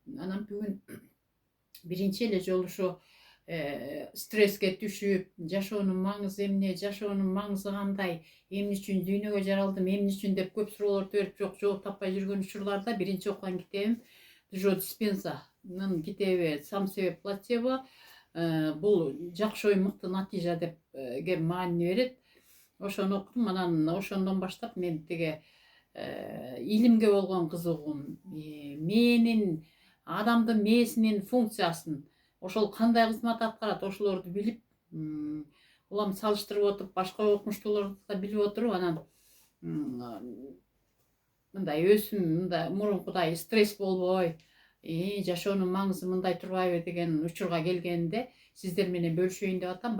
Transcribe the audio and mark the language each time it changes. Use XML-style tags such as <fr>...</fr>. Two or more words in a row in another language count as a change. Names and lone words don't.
<ky>Анан бүгүн биринчи эле жолу ушу стресске түшүп, жашоонун маңызы эмне, жашоонун маңызы кандай, эмне үчүн дүйнөгө жаралдым, эмне үчүн деп көп суроолорду берип жооп таппай жүргөн учурларда биринчи окуган китебим Джо Диспензанын китеби «Сам себе плацебо». Бул жакшы ой мыкты натыйжа деп маани берет. Ошону окудум. Анан ошондон баштап мен тиги илимге болгон кызыгуум, мээнин адамдын мээсинин функциясын, ошол кандай кызмат аткарат, ошолорду билип, улам салыштырып отуруп, башка окумуштууларды да билип отуруп, анан мындай өзүм мындай мурункудай стресс болбой, жашоонун маңызы мындай турбайбы деген учурга келгенде сиздер менен бөлүшөйүн деп атам.</ky>